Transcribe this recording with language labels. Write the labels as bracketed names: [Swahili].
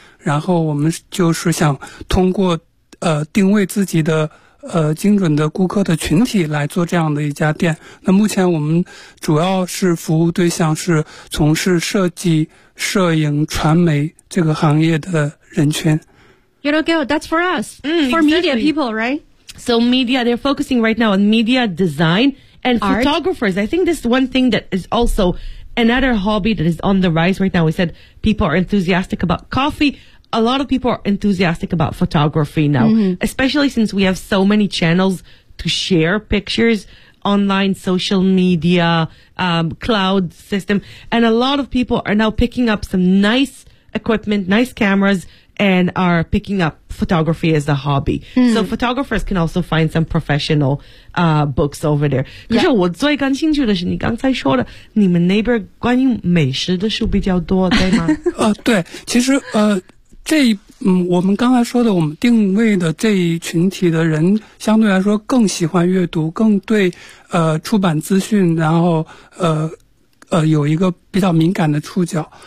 [Chinese] 然后我们就是想通过定位自己的精准的顾客的群体来做这样的一家店。那目前我们主要是服务对象是从事设计、摄影、传媒这个行业的人群。 [English] You know, girl, that's for us,、 exactly. for media people, right? So media, they're focusing right now on media design and、 Art? photographers. I think this one thing that is also another hobby that is on the rise right now. We said people are enthusiastic about coffee. A lot of people are enthusiastic about photography now,、 mm-hmm. especially since we have so many channels to share pictures, online, social media,、cloud system. And a lot of people are now picking up some nice equipment, nice cameras, and are picking up photography as a hobby.、 Mm-hmm. So photographers can also find some professional、books over there. [Chinese] 可是我最感兴趣的是你刚才说的你们那边关于美食的书比较多对吗对其实我们刚才说的，我们定位的这一群体的人，相对来说更喜欢阅读，更对出版资讯，然后有一个比较敏感的触角。